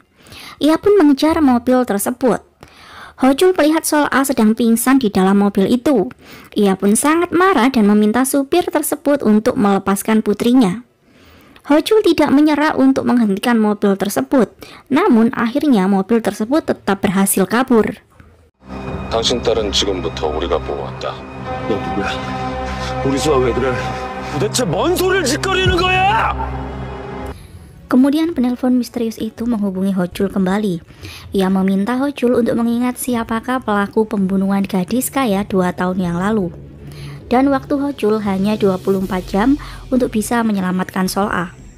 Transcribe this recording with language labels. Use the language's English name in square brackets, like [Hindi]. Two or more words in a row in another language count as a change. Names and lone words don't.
[Indonesian] Ia pun mengejar mobil tersebut. Ho-jul melihat Sol-a sedang pingsan di dalam mobil itu. Ia pun sangat marah dan meminta supir tersebut untuk melepaskan putrinya. Ho-jul tidak menyerah untuk menghentikan mobil tersebut. Namun akhirnya mobil tersebut tetap berhasil kabur. [Korean] 당신 딸은 지금부터 우리가 보호한다. 너 누구야? 우리 수아 왜 그래? 도대체 뭔 소리를 짓거리는 거야? [Indonesian] Kemudian penelpon misterius itu menghubungi Ho-jul kembali. Ia meminta Ho-jul untuk mengingat siapakah pelaku pembunuhan gadis kaya 2 tahun yang lalu. Dan waktu Ho-jul hanya 24 jam untuk bisa menyelamatkan Sol-a.